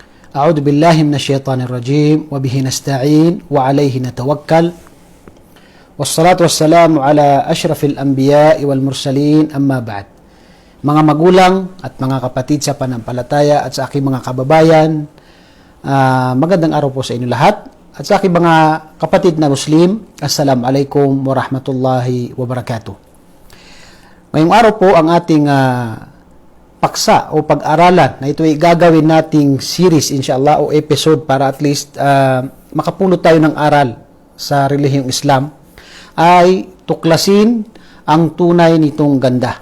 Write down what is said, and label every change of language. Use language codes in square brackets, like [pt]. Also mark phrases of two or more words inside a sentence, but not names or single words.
[ar] أعوذ بالله من الشيطان الرجيم وبه نستعين وعليه نتوكل والصلاة والسلام على أشرف الأنبياء والمرسلين أما بعد. [tl] Mga magulang at mga kapatid sa panampalataya at sa aking mga kababayan, magandang araw po sa inyo lahat. At sa aking mga kapatid na Muslim, [ar] Assalamualaikum warahmatullahi wabarakatuh. [tl] Ngayong araw po ang ating paksa o pag-aralan na ito ay gagawin nating series inshallah o episode para [en] at least [tl] makapulot tayo ng aral sa relihiyong Islam ay tuklasin ang tunay nitong ganda.